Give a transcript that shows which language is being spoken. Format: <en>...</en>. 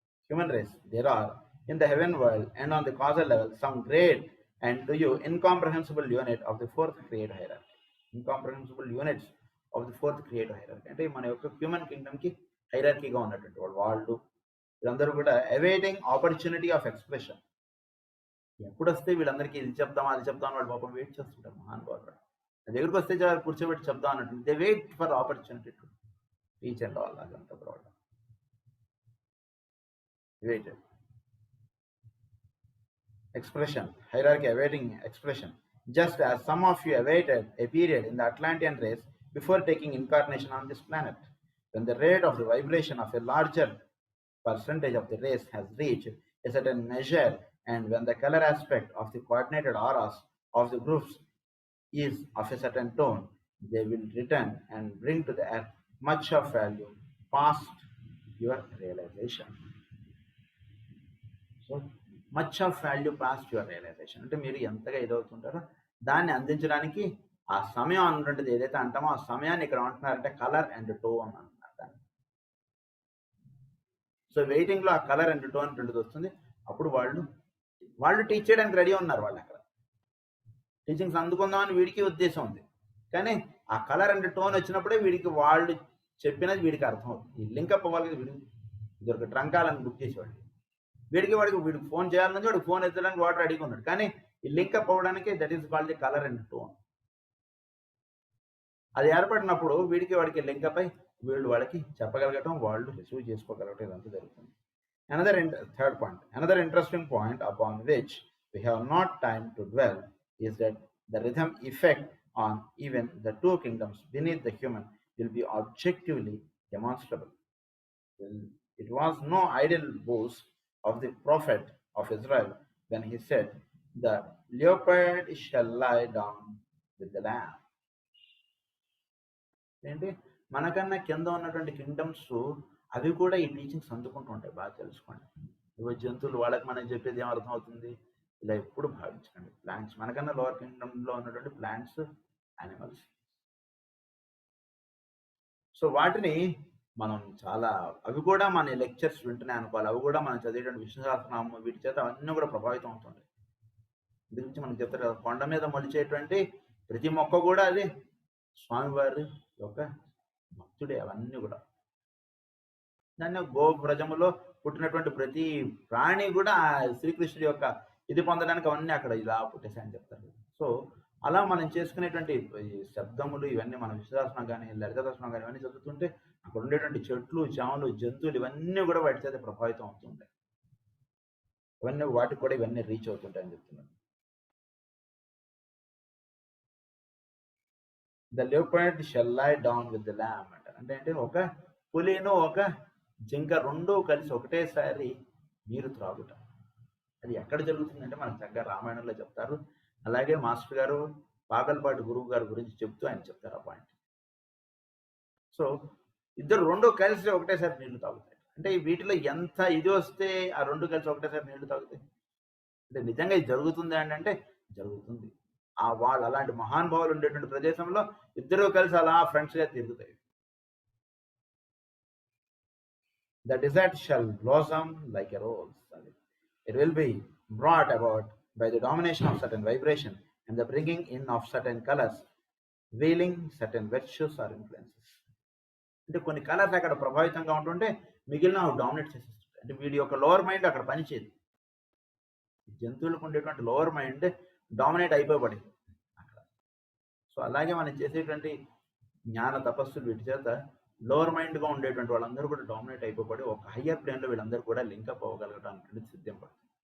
<en>Human race, there are in the heaven world and on the causal level some great and to you incomprehensible unit of the fourth creative hierarchy. Incomprehensible units of the fourth creative hierarchy.</en> <te>అంటే మన యొక్క human కింగ్డమ్కి హైరార్కీగా ఉన్నటువంటి వాళ్ళు వీళ్ళందరూ కూడా</te> <en>Awaiting opportunity of expression.</en> <te>ఎప్పుడు వస్తే వీళ్ళందరికీ ఇది చెప్దాం అది చెప్దాం వాళ్ళు పాపం వెయిట్ చేస్తుంటారు. మహానుభావుడు దగ్గరికి వస్తే కూర్చోబెట్టి చెప్దాం అన్నట్టు</te> <en>They wait for opportunity to teach and all.</en> <te>అదంతా problem.</te> <en>Awaited. Expression, hierarchy awaiting expression. Just as some of you awaited a period in the Atlantean race before taking incarnation on this planet, when the rate of the vibration of a larger percentage of the race has reached a certain measure, and when the color aspect of the coordinated auras of the groups is of a certain tone, they will return and bring to the earth much of value past your realization.</en> <te>So</te> <en>much of value past your realization</en> <te>అంటే మీరు ఎంతగా ఇదవుతుంటారో దాన్ని అందించడానికి ఆ సమయం అన్నటువంటిది ఏదైతే అంటామో ఆ సమయాన్ని ఇక్కడ అంటున్నారంటే కలర్ అండ్ టోన్ అంటున్నారు దాన్ని. సో వెయిటింగ్లో ఆ కలర్ అండ్ టోన్ రెండుది వస్తుంది. అప్పుడు వాళ్ళు టీచ్ చేయడానికి రెడీ ఉన్నారు. వాళ్ళు అక్కడ టీచింగ్స్ అందుకుందామని వీడికి ఉద్దేశం ఉంది, కానీ ఆ కలర్ అండ్ టోన్ వచ్చినప్పుడే వీడికి వాళ్ళు చెప్పినది వీడికి అర్థం అవుతుంది. ఈ లింకప్ అవ్వాలి కదా, వీడికి ఇదొక ట్రంకాలని బుక్ చేసేవాళ్ళు. వీడికి ఫోన్ చేయాలని వాడికి ఫోన్ ఎత్తడానికి వాడు రెడీగా ఉన్నాడు, కానీ ఈ లింకప్ అవ్వడానికి</te> <en>That is called the colour and tone.</en> <te>అది ఏర్పడినప్పుడు వాడికి లింకప్ అయి వీళ్ళు వాళ్ళకి చెప్పగలగటం, వాళ్ళు రిసీవ్ చేసుకోగలగటం, ఇదంతా జరుగుతుంది.</te> <en>Third point, another interesting point upon which we have not time to dwell is that the rhythm effect on even the two kingdoms beneath the human will be objectively demonstrable. It was no idle boast of the prophet of Israel when he said, "The leopard shall lie down with the lamb."</en> <te>ఏంటి, మనకన్నా కింద ఉన్నటువంటి kingdoms అవి కూడా ఈ teachings అందుకుంటూ ఉంటాయి. బాగా తెలుసుకోండి. ఇవి జంతువులు వాళ్ళకి మనం చెప్పేది ఏం అర్థం అవుతుంది, ఇలా ఎప్పుడు భావించకండి. ప్లాంట్స్, మనకన్నా లోవర్ కింగ్డమ్లో ఉన్నటువంటి ప్లాంట్స్, యానిమల్స్. సో వాటిని మనం చాలా, అవి కూడా మన లెక్చర్స్ వింటున్నాయి అనుకోవాలి. అవి కూడా మనం చదివేటువంటి విష్ణుసహస్రనామం వీటి చేత అవన్నీ కూడా ప్రభావితం అవుతుంటాయి. దీని గురించి మనకు చెప్తారు కదా, కొండ మీద మొలిచేటువంటి ప్రతి మొక్క కూడా అది స్వామివారి యొక్క భక్తుడే. అవన్నీ కూడా దాన్ని గోవ్రజములో పుట్టినటువంటి ప్రతి ప్రాణి కూడా శ్రీకృష్ణుడి యొక్క ఇది పొందడానికి అవన్నీ అక్కడ ఇలా పుట్టేశాయని చెప్తారు. సో అలా మనం చేసుకునేటువంటి శబ్దములు ఇవన్నీ మన విశ్వాసనం కానీ లలితదర్శనం కానీ ఇవన్నీ చదువుతుంటే అక్కడ ఉండేటువంటి చెట్లు, చేమలు, జంతువులు ఇవన్నీ కూడా వాటి చేత ప్రభావితం అవుతుంటాయి. ఇవన్నీ వాటికి కూడా ఇవన్నీ రీచ్ అవుతుంటాయని చెప్తున్నాను.</te> <en>The leopard shall lie down with the lamb అంటారు.</en> <te>అంటే ఒక పులిను ఒక జింక రెండూ కలిసి ఒకటేసారి నీరు త్రాగుట. అది ఎక్కడ జరుగుతుందంటే మనకు చక్కగా రామాయణంలో చెప్తారు. అలాగే మాస్టర్ గారు పాగల్పాటి గురువు గారి గురించి చెప్తూ ఆయన చెప్తారు ఆ పాయింట్. సో ఇద్దరు రెండు కలిసి ఒకటేసారి నీళ్లు తాగుతాయి. అంటే వీటిలో ఎంత ఇది వస్తే ఆ రెండు కలిసి ఒకటేసారి నీళ్లు తాగుతాయి. అంటే నిజంగా ఇది జరుగుతుంది అంటే జరుగుతుంది. ఆ వాళ్ళు అలాంటి మహానుభావులు ఉండేటువంటి ప్రదేశంలో ఇద్దరు కలిసి అలా ఫ్రెండ్స్గా తిరుగుతాయి.</te> <en>The desert shall blossom like a rose. It will be brought about by the domination of certain vibration and the bringing in of certain colors, veiling certain virtues or influences.</en> <te>అంటే కొన్ని కలర్స్ అక్కడ ప్రభావితంగా ఉంటుంటే మిగిలిన dominate చేసేస్తుంది. అంటే వీడి యొక్క lower mind అక్కడ పనిచేయదు. జంతువులకు ఉండేటువంటి లోవర్ మైండ్ డామినేట్ అయిపోబడింది అక్కడ. సో అలాగే మనం చేసేటువంటి జ్ఞాన తపస్సులు వీటి చేత లోవర్ మైండ్గా ఉండేటువంటి వాళ్ళందరూ కూడా డామినేట్ అయిపోబడి ఒక హయ్యర్ ప్లేన్లో వీళ్ళందరూ కూడా లింకప్ అవ్వగలగడం అనేటువంటి సిద్ధం పడుతుంది.</te>